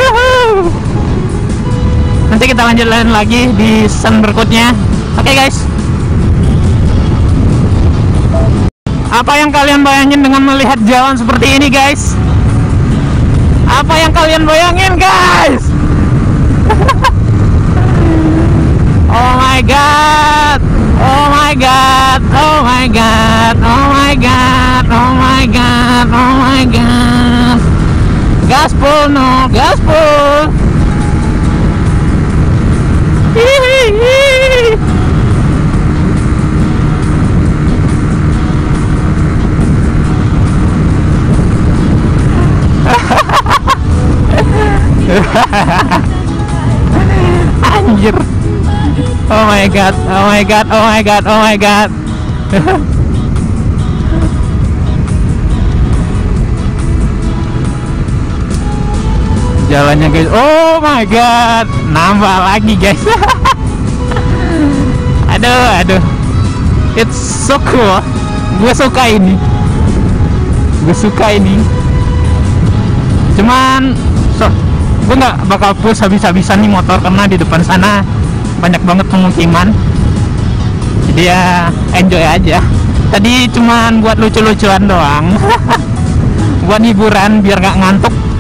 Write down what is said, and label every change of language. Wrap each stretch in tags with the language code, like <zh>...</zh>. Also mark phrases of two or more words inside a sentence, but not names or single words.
<id>Nanti kita lanjut lagi di season berikutnya. Oke guys, apa yang kalian bayangin dengan melihat jalan seperti ini guys? Apa yang kalian bayangin guys?</id> <en>Oh my god, oh my god, oh my god, oh my god, oh my god, oh my god.</en> <id>Gaspol no, gaspol. Hihihi. Anjir.</id> <en>Oh my god, oh my god, oh my god, oh my god.</en> <id>Jalannya guys,</id> <en>oh my god,</en> <id>nambah lagi guys. Aduh,</id> <en>it's so cool.</en> <id>Gue suka ini, cuman gue nggak bakal push habis-habisan nih motor, karena di depan sana banyak banget pemukiman, jadi ya enjoy aja. Tadi cuman buat lucu-lucuan doang. Buat hiburan biar nggak ngantuk.</id>